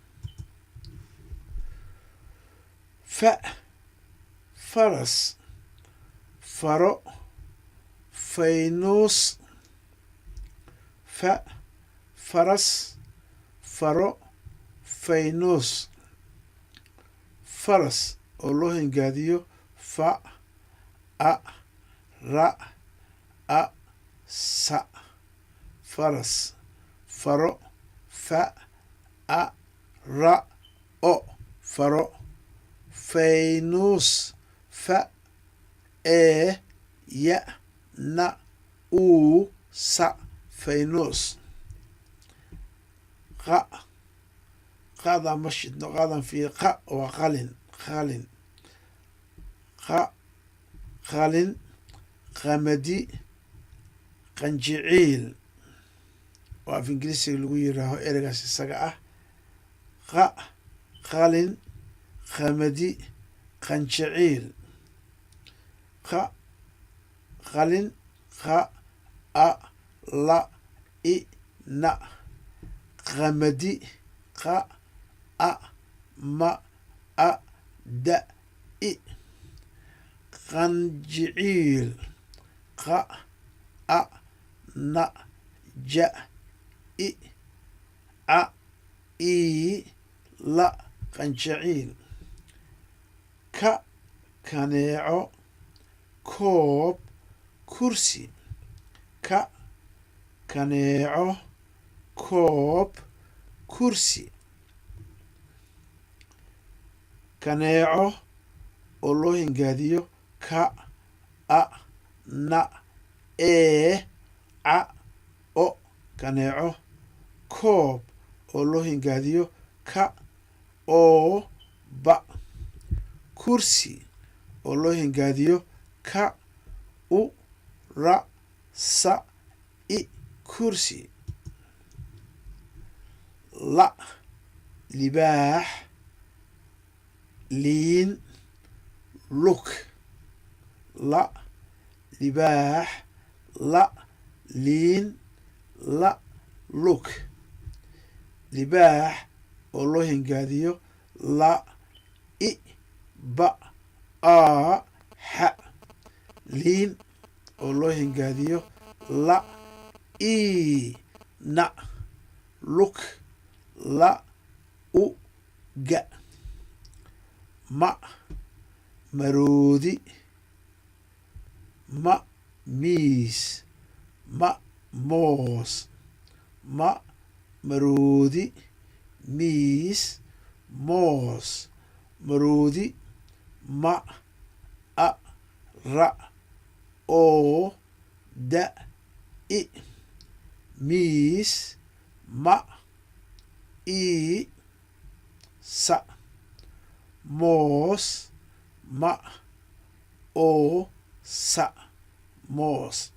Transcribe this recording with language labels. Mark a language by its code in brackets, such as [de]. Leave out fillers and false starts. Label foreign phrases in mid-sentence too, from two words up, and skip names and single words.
[so] faras faro faynuus faras faro faynuus faras oo loo hingaadiyo fa a ra a sa faras faro fa a ra o faro faynuus fa ya na u sa faynuus qaadan ma shidno qaadan fi waa qalin qamadi qanjiciil oo af ingiriisiga lagu yiraaho ereygaas isaga ah qalin qamadi qanjiciil qalin a la i na qamadi a ma a da i qanjiciil a na ja i i la qanjiciil kaneeco koob kursi kaneeco koob kursi kaneeco oo loo hingaadiyo a na o kaneeco koob oo loo hingaadiyo o ba kursi oo loo hingaadiyo u ra sa i kursi la libaax liin lug la libaax la liin la lug libaax oo loo hingaadiyo la I ba a xa liin oo loo hingaadiyo la I na luk la u ga ma maroodi ma miis ma moos ma maroodi miis moos maroodi ma a ra oo da I miis ma I sa moos ma oo sa moos